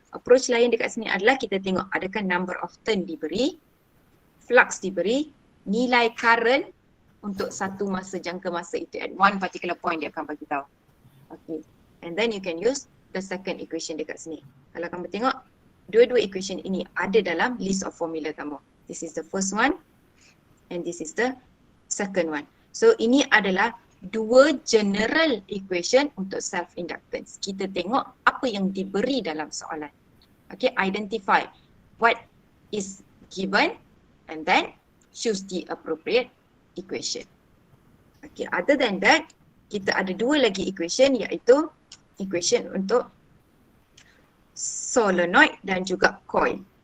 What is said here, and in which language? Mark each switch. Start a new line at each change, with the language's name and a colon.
Malay: Approach lain dekat sini adalah kita tengok adakah number of turn diberi, flux diberi, nilai current untuk satu masa, jangka masa itu
English: at one particular point
Malay: dia akan bagi tahu. Okay.
English: And then you can use the second equation
Malay: dekat sini. Kalau kamu tengok, dua-dua equation ini ada dalam list of formula kamu.
English: This is the first one and this is the second one.
Malay: So ini adalah dua general equation untuk self-inductance. Kita tengok apa yang diberi dalam soalan.
English: Okay, identify what is given and then choose the appropriate equation.
Malay: Okay,
English: other than that,
Malay: kita ada dua lagi equation, iaitu equation untuk solenoid dan juga coil.